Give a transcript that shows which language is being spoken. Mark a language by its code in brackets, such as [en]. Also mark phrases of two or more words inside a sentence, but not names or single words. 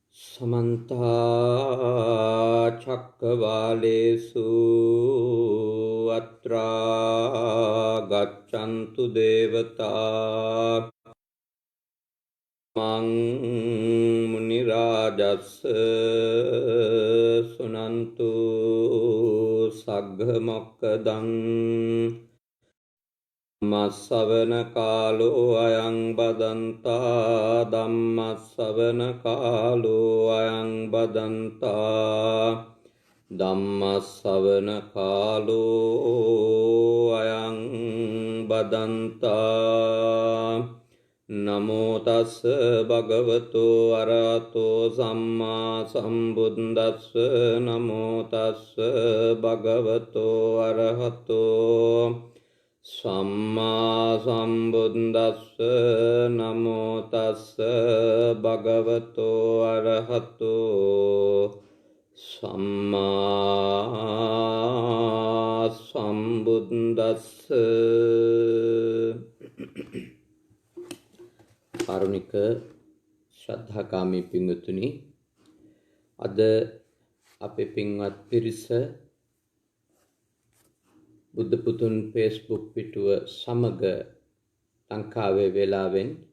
[pi] समन्ता चक्रवालेषु अत्रा गच्छन्तु देवता मं मुनिराजस्य सुनन्तु सग्गमोक्खदं ධම්මස්සවන කාලෝ අයං බදන්තා ධම්මස්සවන කාලෝ අයං බදන්තා ධම්මස්සවන කාලෝ අයං බදන්තා නමෝ තස් භගවතෝ අරහතෝ සම්මා සම්බුද්දස්ස නමෝ තස් භගවතෝ අරහතෝ සම්මා සම්බුද්දස්ස නමෝ තස්ස භගවතෝ අරහතෝ සම්මා සම්බුද්දස්ස. [si] කාරුණික ශ්‍රද්ධාකාමී පින්වතුනි, අද අපේ පින්වත් පිරිස බුද්ධ පුතුන් ෆේස්බුක් පිටුව සමග ලංකාවේ වේලාවෙන්